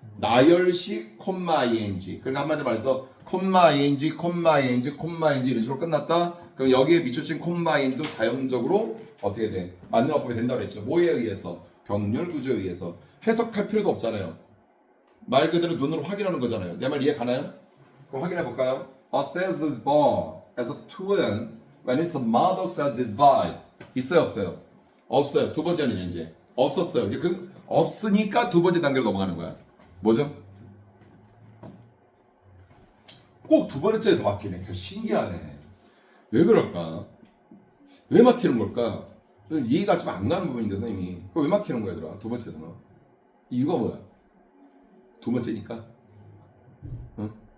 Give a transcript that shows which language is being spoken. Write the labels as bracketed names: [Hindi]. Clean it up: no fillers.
[Korean] 나열식 콤마 ing. 그러니까 한마디로 말해서 콤마 ing 이런 식으로 끝났다. 그럼 여기에 밑줄친 콤마 ing도 자연적으로 어떻게 돼? 맞는 어법이 된다고 그랬죠. 뭐에 의해서? 병렬 구조에 의해서. 해석할 필요도 없잖아요. 말 그대로 눈으로 확인하는 거잖아요. 내 말 이해 가나요? 그럼 확인해 볼까요? [English] A cell is born as a twin when its mother cell divides. [Korean] 있어요, 없어요? 없어요. 두 번째는 이제 없었어요. 이제 그 없으니까 두 번째 단계로 넘어가는 거야. 뭐죠? 꼭 두 번째에서 막히네. 그 신기하네. 왜 그럴까? 왜 막히는 걸까? 저는 이해가 좀 안 가는 부분인데 선생님이 왜 막히는 거야, 얘들아? 두 번째에서는 이유가 뭐야? 두 번째니까. 응?